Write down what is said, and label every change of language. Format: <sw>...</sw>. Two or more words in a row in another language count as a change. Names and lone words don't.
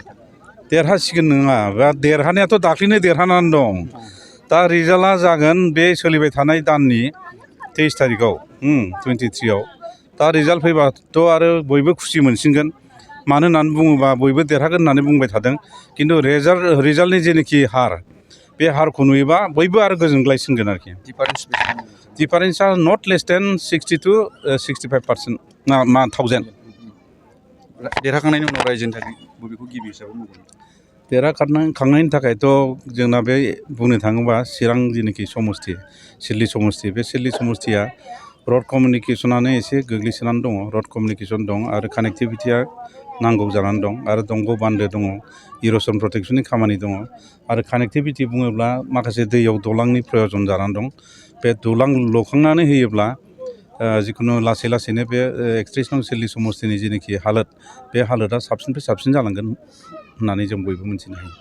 <brx>देरहासिगोन नङा बा देरहानायाथ' दाख्लैनो देरहानानै दं दा रिजाल्टआ जागोन बे सोलिबाय थानाय दाननि 23 तारिखआव 23आव दा रिजाल्ट फैबाथ' आरो बयबो खुसि मोनसिनगोन मानो होननानै बुङोबा बयबो देरहागोन होननानै बुंबाय थादों किन्तु रिजाल्टनि जेनोखि हार बे हारखौ नुयोबा बयबो आरो गोजोनग्लायसिनगोन आरोखि डिफारेन्सआ</brx> <en>not less than</en> <brx>60 to 65% मा 1000 देरहाखांनायनि उनाव रायजोनि थाखाय बबेखौ गिबि हिसाबै मावगोन देरहाखांनायनि थाखायथ' जोंना बे बुंनो थाङोबा चिरां जेनोखि समस्ति सिडली समस्ति बे सिडली समस्तिया रड कमिउनिकेसनानो एसे गोग्लैसोनानै दङ</brx> <en>road communication</en> <brx>दं आरो कानेक्टिभिटिया नांगौ जानानै दं आरो दंग' बान्दो दङ इर'सन प्रटेक्सननि खामानि दङ आरो कानेक्टिभिटि बुङोब्ला माखासे दैयाव दलांनि प्रयजन जानानै दं बे दलां लुखांनानै होयोब्ला जिखुनु लासै लासैनो बे 31 नं सिडली समस्तिनि जेनोखि हालोद बे हालोदा साबसिननिफ्राय साबसिन जालांगोन होननानै जों बयबो मिथिनो हायो</brx>